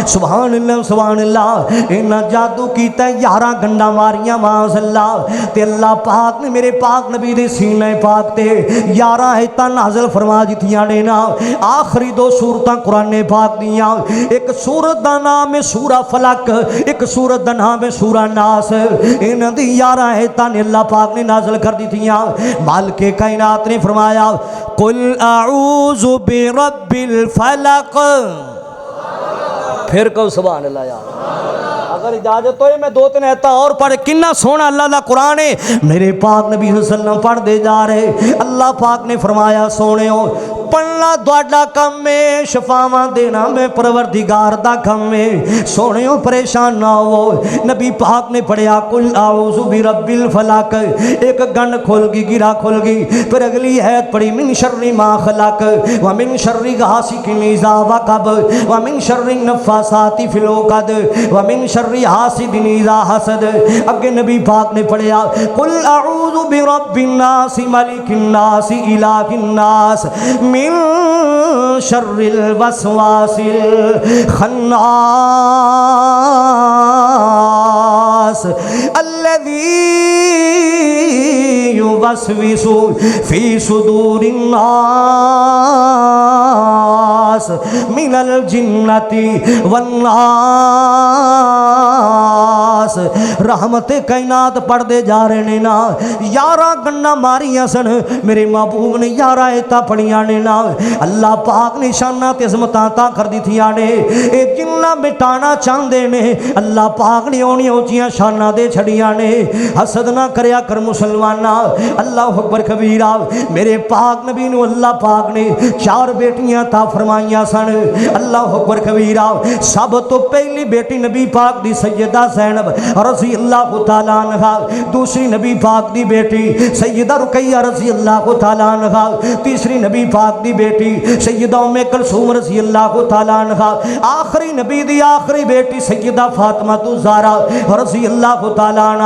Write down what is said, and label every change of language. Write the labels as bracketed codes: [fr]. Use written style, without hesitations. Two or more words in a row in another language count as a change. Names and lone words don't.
[ar] سبحان اللہ سبحان اللہ۔ [pa] انہاں جادو کیتا ہے 11 گنڈا ماریاں [ar] معاذ اللہ، [pa] تے اللہ پاک نے میرے پاک نبی دے سینے پاک تے 11 آیتاں نازل فرما دتیاں نے نا۔ آخری 2 سورتاں قرآن پاک دیاں، ایک سورت دا نام ہے سورہ فلق، ایک سورت دا نام ہے سورہ ناس۔ انہاں دی 11 آیتاں نے اللہ پاک نے نازل کر دتیاں۔ مالک کائنات نے فرمایا [ar] قل اعوذ برب الفلق، [pa] پھر کہو [ar] سبحان اللہ [pa] یار۔ اگر اجازت ہوئے میں 2-3 آیتاں اور پڑھ، کنا سونا اللہ دا قرآن ہے، میرے پاک نبی [ar] صلی اللہ علیہ وسلم [pa] پڑھ دے جا رہے۔ اللہ پاک نے فرمایا سونےو پڑھنا دوڑا کم ہے، شفاواں دینا میں پروردگار دا کم ہے، سونےو پریشان نہ ہو۔ نبی پاک نے پڑھیا [ar] قل اعوذ برب الفلق، [pa] ایک گن کھل گئی گرا کھل گئی، پھر اگلی آیت پڑھی [ar] من شر ما خلق ومن شر غاسق اذا وقب ومن شر النفاثات فی العقد ومن شر حاسد اذا حسد۔ [pa] اگے نبی پاک نے پڑھیا [ar] قل اعوذ برب الناس ملک الناس الہ الناس من شر الوسواس الخناس الذي يوسوس في صدور الناس من الجنة والناس۔ [pa] رحمت کائنات پڑھ دے جا رہے نے نا، 11 گنڈا ماریاں سن، میرے محبوب نے 11 آیتاں پڑھیاں نے نا۔ اللہ پاک نے شاناں تے عظمتاں عطا کر دتیاں نے، اے جنہ مٹانا چاہندے نے اللہ پاک نے اونیاں اونچیاں شاناں دے چھڑیاں نے۔ حسد نہ کریا کر مسلماناں، [ar] اللہ اکبر کبیرہ۔ [pa] میرے پاک نبی نو اللہ پاک نے 4 بیٹیاں عطا فرمائیاں سن، [ar] اللہ اکبر کبیرہ۔ [pa] سب تو پہلی بیٹی نبی پاک دی سیدہ زینب [ar] رضی اللہ تعالیٰ عنہ، [pa] دوسری نبی پاک دی بیٹی سیدہ رقیہ [ar] رضی اللہ تعالیٰ عنہ، [pa] تیسری نبی پاک دی بیٹی سیدہ ام کلثوم [ar] رضی اللہ تعالیٰ عنہ، [pa] آخری نبی دی آخری بیٹی سیدہ فاطمہ الزہرا [ar] رضی اللہ تعالیٰ عنہ۔